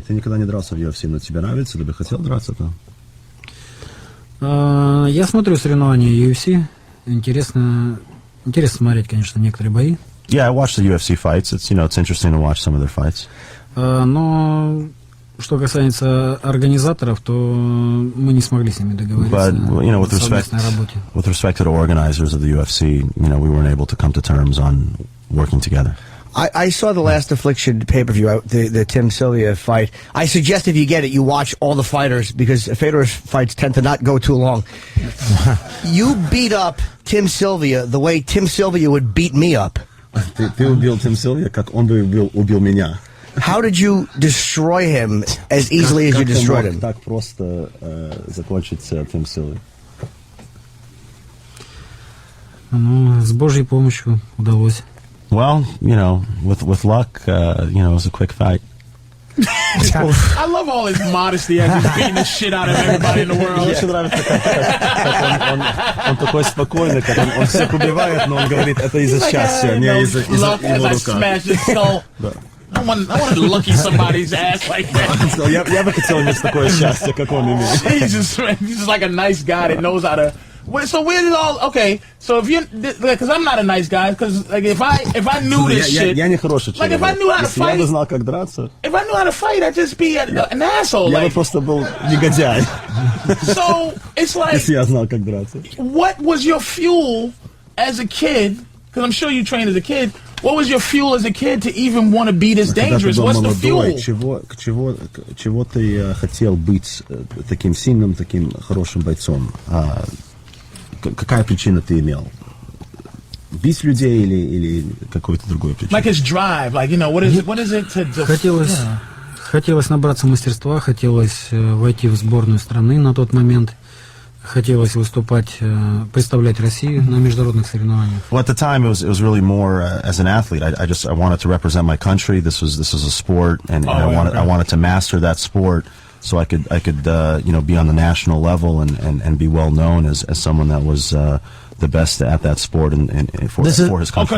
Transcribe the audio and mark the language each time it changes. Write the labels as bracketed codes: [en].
[ru] Ты никогда не дрался в UFC, но тебе нравится, ты бы хотел драться там? Я смотрю соревнования UFC. Интересно смотреть, конечно, некоторые бои. [en] Yeah, I watch the UFC fights. It's interesting to watch some of their fights. [ru] Но что касается организаторов, то мы не смогли с ними договориться о совместной работе. [en] With respect to the organizers of the UFC, we weren't able to come to terms on working together. I saw the Last Affliction pay-per-view, the Tim Sylvia fight. I suggest if you get it, you watch all the fighters, because Fedor's fights tend to not go too long. You beat up Tim Sylvia the way Tim Sylvia would beat me up. [ru] Ты убил Тим Сильвия, как он бы убил меня. [en] How did you destroy him as easily as you destroyed him? [ru] Так просто закончить Тим Сильвия. Ну, с Божьей помощью удалось. [en] Well, with luck, it was a quick fight. I love all his modesty as he's beating the shit out of everybody in the world. [ru] Мне нравится, как он такой спокойный, как он всех убивает, но он говорит, это из-за счастья, не из-за его рука. [en] I want to lucky somebody's ass like that. [ru] Я бы хотел иметь такое счастье, как он имеет. [en] Jesus, man, he's just like a nice guy that knows how to. So where did all? Okay, so if you, because I'm not a nice guy, because like if I knew this shit, [ru] я не хороший человек. [en] Like if I knew how to fight, [ru] я бы знал, как драться. [en] If I knew how to fight, I'd just be an asshole. [ru] Я бы просто был негодяй. [en] So it's like, [ru] если я знал, как драться. [en] What was your fuel as a kid? Because I'm sure you trained as a kid. What was your fuel as a kid to even want to be this dangerous? What's the fuel? [ru] Чего ты хотел быть таким сильным, таким хорошим бойцом? Какая причина ты имел? Бить людей или какой-то другой причина? [en] Like his drive, like, what is it to... [ru] Хотелось набраться мастерства, хотелось войти в сборную страны на тот момент. Хотелось выступать, представлять Россию на международных соревнованиях. [en] Well, at the time, it was really more as an athlete. I wanted to represent my country. This was a sport, and I wanted to master that sport, so I could be on the national level and be well known as someone that was the best at that sport and for his country.